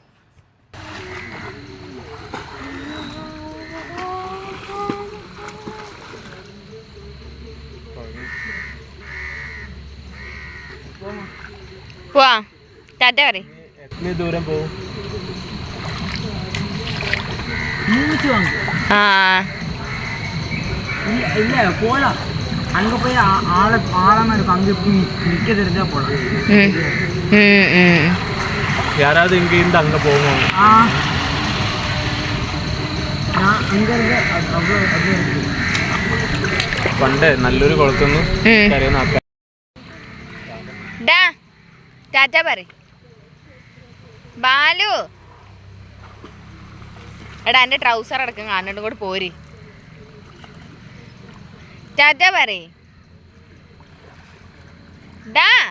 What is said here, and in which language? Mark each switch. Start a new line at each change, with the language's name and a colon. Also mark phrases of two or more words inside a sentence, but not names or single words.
Malayalam: പോവാ. ടാറ്റ പറയ്. എത്ര ദൂരം പോവും? ആ
Tamil: இல்ல போலாம். அங்க போய் ஆழமா இருக்கும். அங்க நிக்க தெரிஞ்சா போலாம். யாராவது இங்க இருந்து அங்க போவோம். நான் அங்க இருந்து அவ்வளோ
Malayalam: പണ്ട് നല്ലൊരു കുളത്തുനിന്ന് കരയുന്ന ആൾക്കാർ. ഡാ ടാറ്റ പറയ് ബാലു. എടാ എൻ്റെ ട്രൗസർ അടക്കം കാണുന്നുണ്ട്. കൂടെ പോര്. ടാറ്റ പറയ് ഡാ.